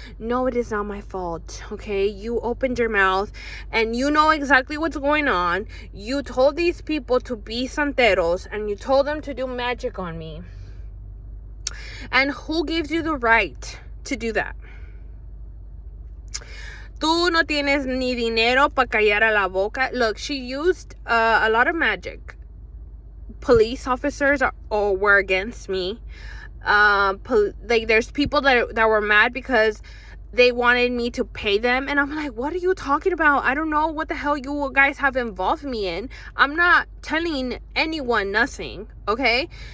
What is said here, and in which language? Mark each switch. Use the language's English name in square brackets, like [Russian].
[English] No, it is not my fault, okay? You opened your mouth, and you know exactly what's going on. You told these people to be santeros, and you told them to do magic on me. And who gives you the right to do that? [Spanish] Tú no tienes ni dinero pa callar a la boca. [English] Look, she used a lot of magic. Police officers were against me. There's people that were mad because they wanted me to pay them, and I'm like, what are you talking about? I don't know what the hell you guys have involved me in. I'm not telling anyone nothing, okay?